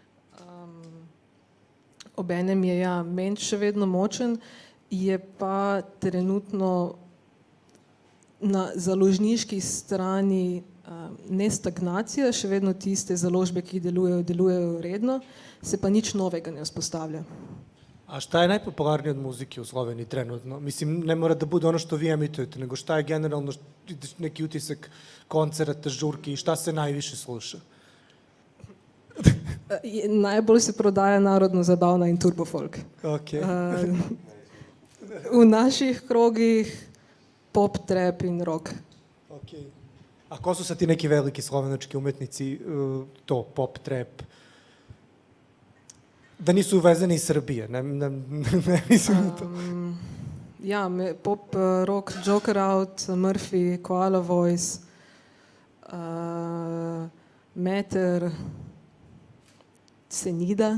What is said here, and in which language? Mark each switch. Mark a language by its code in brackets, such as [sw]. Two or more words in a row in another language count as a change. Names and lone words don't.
[sl] Obenem je ment še vedno močen, je pa trenutno na založniški strani ne stagnacija, še vedno tiste založbe, ki delujejo redno, se pa nič novega ne vzpostavlja. [sr] A šta je najpopularnije od muzike u Sloveniji trenutno? Mislim, ne mora da bude ono što vi emitujete, nego šta je generalno neki utisak koncerata, žurki i šta se najviše sluša? [sl] Najbolj se prodaja narodno zabavna in turbofolk. V naših krogih pop, trap in rock. [sr] A ko su sad ti neki veliki slovenački umetnici, to pop, trap? Da nisu uvezeni iz Srbije, ne mislim na to. [sl] Ja, pop, rock, Joker Out, Murphy, Koala Voice, Meter, Senida.